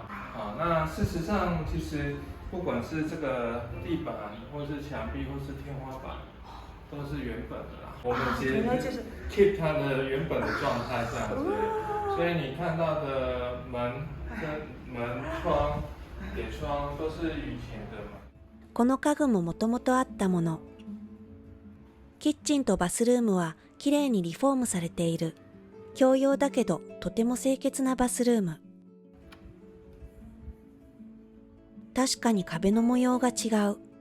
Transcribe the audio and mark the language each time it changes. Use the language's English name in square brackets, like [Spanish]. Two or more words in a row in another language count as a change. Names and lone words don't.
[Chinese] 那事实上其实不管是这个地板，或是墙壁，或是天花板，都是原本的啦。我们其实 keep 它的原本的状态这样子，所以你看到的门、窗、铁窗都是以前的嘛。 [Japanese] この家具ももともとあったもの。キッチンとバスルームはきれいにリフォームされている。共用だけどとても清潔なバスルーム。確かに壁の模様が違う。